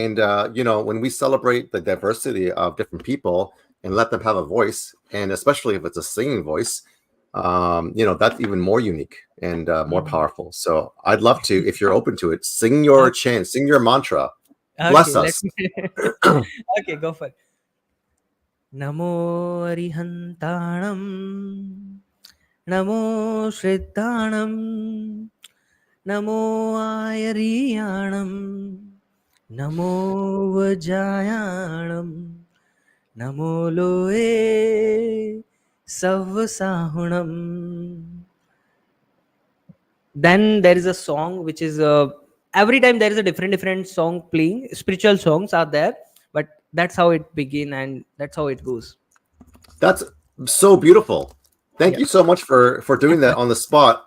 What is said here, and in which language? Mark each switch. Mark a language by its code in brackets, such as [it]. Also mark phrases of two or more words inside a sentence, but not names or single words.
[en] and you know, when we celebrate the diversity of different people and let them have a voice, and especially if it's a singing voice, you know, that's even more unique and more Mhm. powerful. So I'd love to, if you're open to it, sing your Okay, chant, sing your mantra. okay, Bless let us. me. Okay, go for it. [pra] नमो अरिहन्तानम्, नमो श्रिद्धानम्, नमो अयरियानम्, नमो वजयानम्, नमो लोए सवसहुनम्. [en] Then there is a song which is every time there is a different song playing. Spiritual songs are there, but that's how it begin and that's how it goes. That's so beautiful. Thank Yeah. you so much for doing that on the spot.